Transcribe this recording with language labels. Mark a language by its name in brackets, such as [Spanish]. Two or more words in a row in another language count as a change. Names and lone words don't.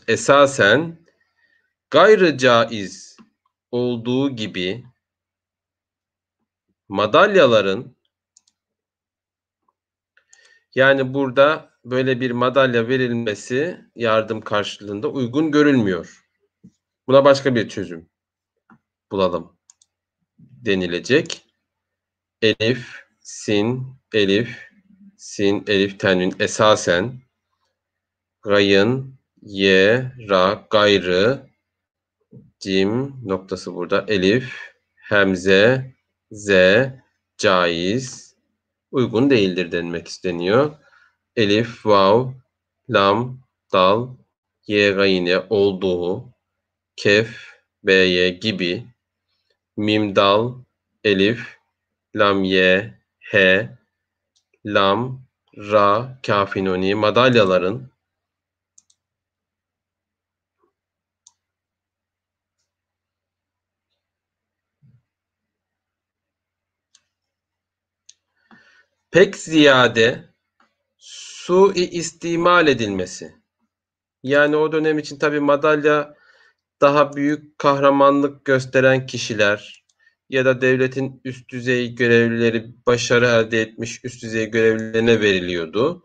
[Turkish] Esasen gayrı caiz olduğu gibi madalyaların, yani burada böyle bir madalya verilmesi yardım karşılığında uygun görülmüyor. Buna başka bir çözüm bulalım denilecek. Elif, sin, elif, sin, elif, tenvin esasen, gayın, ye, ra, gayrı, cim noktası burada, elif, hemze, z, caiz, uygun değildir denmek isteniyor. Elif, vav, lam, dal, ye, gayine olduğu, kef, b'ye gibi, mim, dal, elif, lam, ye, he, lam, ra, kafinoni madalyaların pek ziyade sui istimal edilmesi. Yani o dönem için tabii madalya daha büyük kahramanlık gösteren kişiler ya da devletin üst düzey görevlileri, başarı elde etmiş üst düzey görevlilerine veriliyordu.